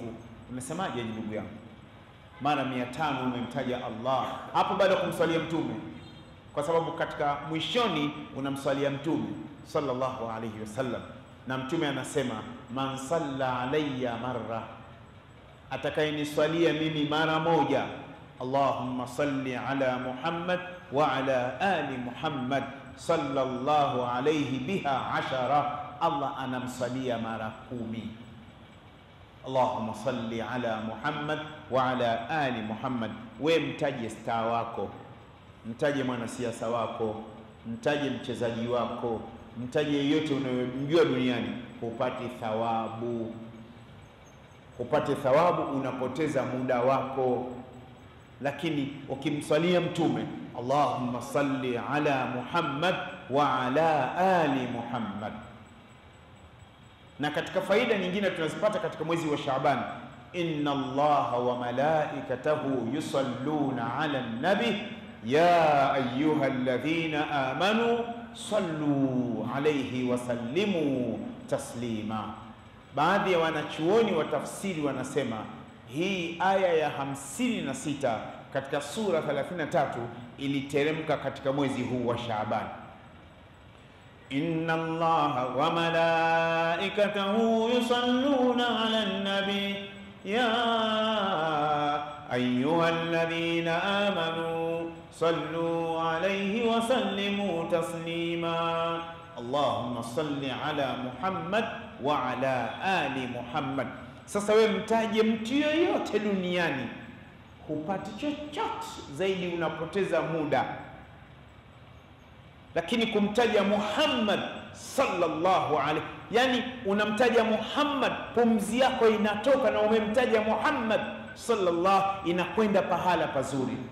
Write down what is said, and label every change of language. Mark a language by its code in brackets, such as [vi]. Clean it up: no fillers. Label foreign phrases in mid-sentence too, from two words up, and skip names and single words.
[sw] Unasemaje ndugu yangu? Mara 500 umemtaja Allah. Hapo baada ya kumswalia Mtume, kwa sababu katika mwishoni unamswalia Mtume [ar] صلى الله عليه وسلم, [sw] na Mtume anasema [ar] من صلى علي مرة, [sw] atakayeniswalia mimi mara moja, [ar] اللهم صل على محمد وعلى آل محمد صلى الله عليه بها 10, [sw] Allah anamsalia mara 10. [ar] اللهم صل على محمد وعلى آل محمد. [sw] We mtaje star wako, mtaje mwanasiasa wako, mtaje mchezaji wako, mtaje yeyote unayomjua duniani, upate thawabu. Upate thawabu, unapoteza muda wako. Lakini ukimsalia Mtume, [ar] اللهم صل على محمد وعلى آل محمد. [sw] Na katika faida nyingine tunazipata katika mwezi wa Shaaban, [ar] إن الله وملائكته يصلون على النبي يا أيها الذين آمنوا صلوا عليه وسلموا تسليما. [sw] Baadhi ya wanachuoni wa tafsiri wanasema hii aya ya 56 katika sura 33 iliteremka katika mwezi huu wa Shaaban. [ar] إن الله وملائكته يصلون على النبي يا أيها الذين آمنوا صلوا عليه وسلموا تسليما. اللهم صل على محمد وعلى آل محمد. [sw] Sasa wewe mtaje mtu yoyote duniani, hupati chochote zaidi, unapoteza muda. Lakini kumtaja Muhammad [ar] صلى الله عليه, [sw] yani unamtaja Muhammad, pumzi yako inatoka na umemtaja Muhammad sallallahu, inakwenda pahala pazuri.